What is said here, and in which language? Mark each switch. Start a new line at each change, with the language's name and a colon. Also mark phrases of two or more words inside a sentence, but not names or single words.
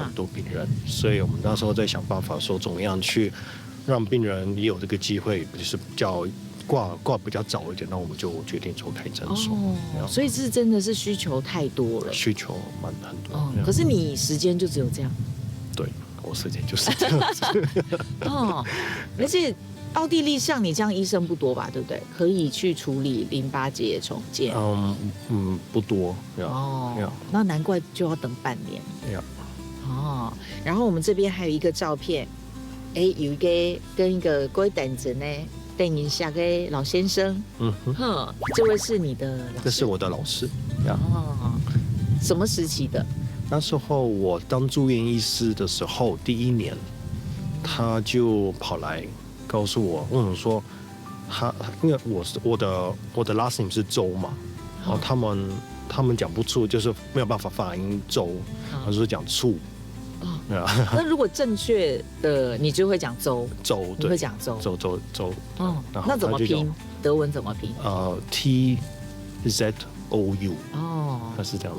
Chinese: 很多病人，所以我們那時候在想辦法說，怎麼樣去讓病人也有這個機會，就是比較掛比較早一點，那我們就決定說開診所。所以這真的是需求太多了。需求很多。可是你時間就只有這樣。對，我時間就是這樣子。而且奥地利像你这样医生不多吧，对不对？可以去处理淋巴结重建。不多。那难怪就要等半年。然后我们这边还有一个照片，有一个跟一个各位等着呢，等一下个老先生。这位是你的老师？这是我的老师。什么时期的？那时候我当住院医师的时候，第1年，他就跑来告诉我，问我说，因为我的
English: last name
Chinese: 是周嘛，然后他们讲不出，就是没有办法发音周，他说讲醋。那如果正确的，你就会讲周，你会讲周。那怎么拼？德文怎么拼？TZOU。他是这样。